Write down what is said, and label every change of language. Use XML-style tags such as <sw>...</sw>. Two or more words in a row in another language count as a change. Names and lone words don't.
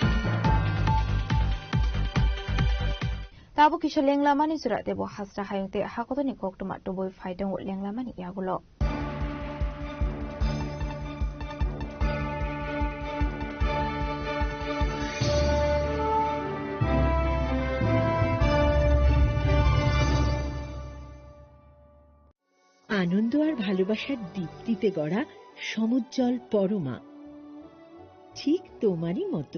<trp>Tabo kisho lenglamani surat debo hasra hayungte hakotoni koktuma toboi faidang lenglamani yagulo.</trp> <bn>আনন্দ আর ভালোবাসার দীপ্তিতে গড়া সমুজ্জ্বল পরমা, ঠিক তোমারই মতো।</bn>